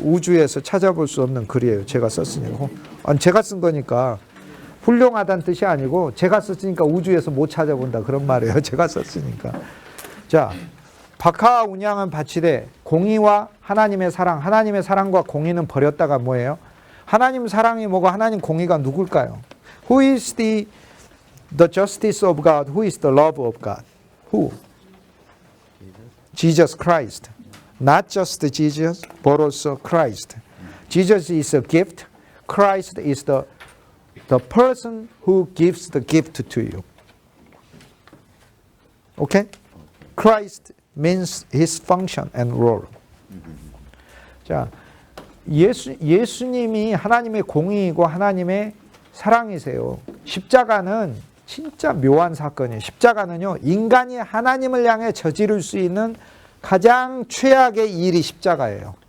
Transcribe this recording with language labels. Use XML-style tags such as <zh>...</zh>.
<ko>우주에서 찾아볼 수 없는 글이에요. 제가 썼으니까. 제가 쓴 거니까 훌륭하다는 뜻이 아니고 제가 썼으니까 우주에서 못 찾아본다 그런 말이에요. 제가 썼으니까. 자, 박하와 운양은 바치되 공의와 하나님의 사랑, 하나님의 사랑과 공의는 버렸다가 뭐예요? 하나님 사랑이 뭐고 하나님 공의가 누굴까요?</ko> <en>Who is the justice of God? Who is the love of God? Who? Jesus Christ. Not just Jesus, but also Christ. Jesus is a gift. Christ is the person who gives the gift to you. Okay? Christ means his function and role.</en> <ko>자, 예수님이 하나님의 공의이고 하나님의 사랑이세요. 십자가는 진짜 묘한 사건이에요. 십자가는요, 인간이 하나님을 향해 저지를 수 있는 가장 최악의 일이 십자가예요.</ko>